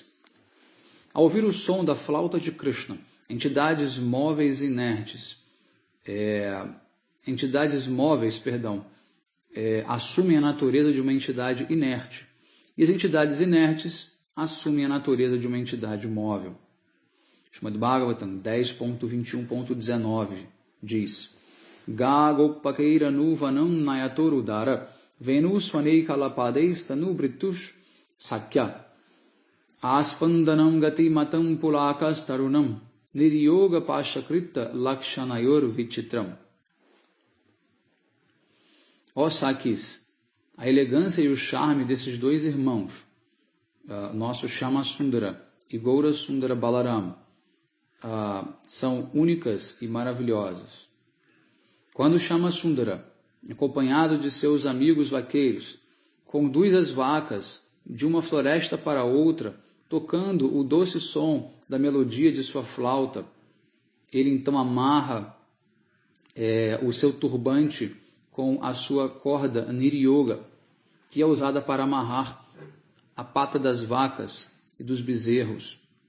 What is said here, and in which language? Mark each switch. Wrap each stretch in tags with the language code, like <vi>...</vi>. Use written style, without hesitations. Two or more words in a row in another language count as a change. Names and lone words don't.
<pt>Ao ouvir o som da flauta de Krishna, entidades móveis inertes, assumem a natureza de uma entidade inerte, e as entidades inertes assumem a natureza de uma entidade móvel. Srimad Bhagavatam 10.21.19 diz:</pt> <sa>Gagopakeira nuvanam nayatorudara venu swaneikalapadeis tanubritush sakya aspandanam gati matam pulakas tarunam niryoga pashakrita lakshanayor vichitram.</sa> <pt>Ó Sakis, a elegância e o charme desses dois irmãos, nosso Shama Sundara e Gaura Sundara Balaram, são únicas e maravilhosas. Quando Shama Sundara, acompanhado de seus amigos vaqueiros, conduz as vacas de uma floresta para outra, tocando o doce som da melodia de sua flauta, ele então amarra o seu turbante com a sua corda niryoga, que é usada para amarrar a pata das vacas e dos bezerros.</pt>